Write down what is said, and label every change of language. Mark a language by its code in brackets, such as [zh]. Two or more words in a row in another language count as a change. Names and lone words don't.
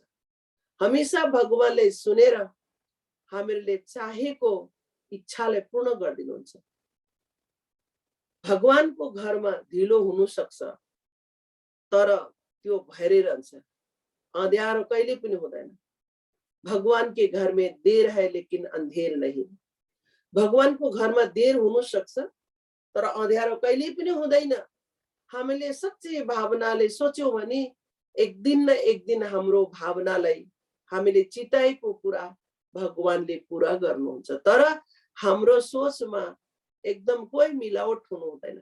[ne] हमेशा भगवानले सुनेर हामीहरूले चाहेको इच्छालाई पूर्ण गरिदिनुहुन्छ। भगवानको घरमा ढिलो हुन सक्छ तर त्यो भएरै रहन्छ। अँध्यारो कहिले पनि हुँदैन। [hi] भगवान के घर में देर है लेकिन अंधेर नहीं। [ne] भगवान [hi] को घर में देर [ne] हुन सक्छ तर अँध्यारो कहिले पनि हुँदैन। हामीले सच्ची भावनाले सोच्यौं भने एक दिन न एक दिन हाम्रो भावनालाई हामीले चिताएको कुरा भगवानले पूरा गर्नुहुन्छ। तर हाम्रो सोचमा एकदम कोही मिलावट हुनु हुँदैन।